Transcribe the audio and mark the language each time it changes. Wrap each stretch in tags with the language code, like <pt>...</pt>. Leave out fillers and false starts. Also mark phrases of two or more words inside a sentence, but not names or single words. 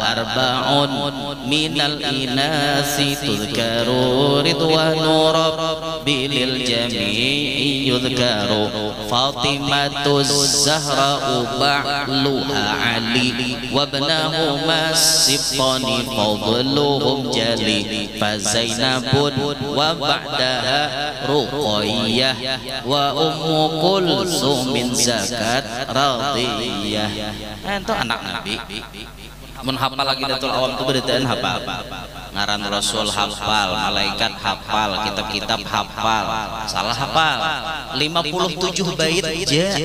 <ar>أربعون من الإناس تذكر رضوان ربي للجميع يذكر فاطمة الزهراء بعلها علي وابناهما السبطان فضلهم جلي فزينب وبعدها رقية وأم كلثوم زكت رضية.</ar> <bjn>Itu anak Nabi. Mun hafal Aqidatul Awam itu beritaan hafal, ngaran Rasul hafal, malaikat hafal, kitab-kitab hafal, salah hafal 57 bait aja.</bjn>